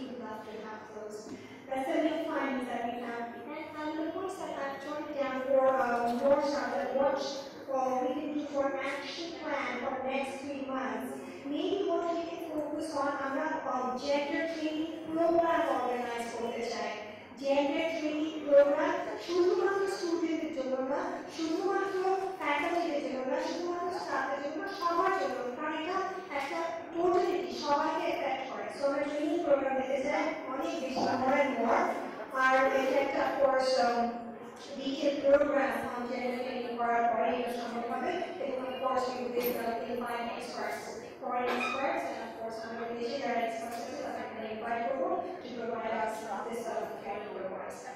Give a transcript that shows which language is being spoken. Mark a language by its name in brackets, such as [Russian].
[English] We would love to have those. That's the new findings that we have. And the points that I've jotted down for more stuff that watch we can do for action plan for the next 3 months. Maybe what we can focus on gender training program organized for this time. [Bangla] Gender training program শুধুমাত্র স্টুডেন্টদের জন্য না, শুধুমাত্র ফ্যাকাল্টিদের জন্য না, শুধুমাত্র স্টাফের জন্য না, সবার জন্য, কারণ এটা একটা টোটালিটি সবাইকে এফেক্ট করে। সো আমরা ট্রেনিং প্রোগ্রাম দিতে চাই অনেক বেশি [English] more and more [Bangla] আর এটা একটা course [English] detailed program on gender training [Bangla] করার পরে এটা সম্ভব হবে এবং [English] of course we will invite experts, foreign experts and of course [Bangla] আমরা বিদেশি যারা experts আছে তাদেরকে [English] invite করবো to provide us this training programs.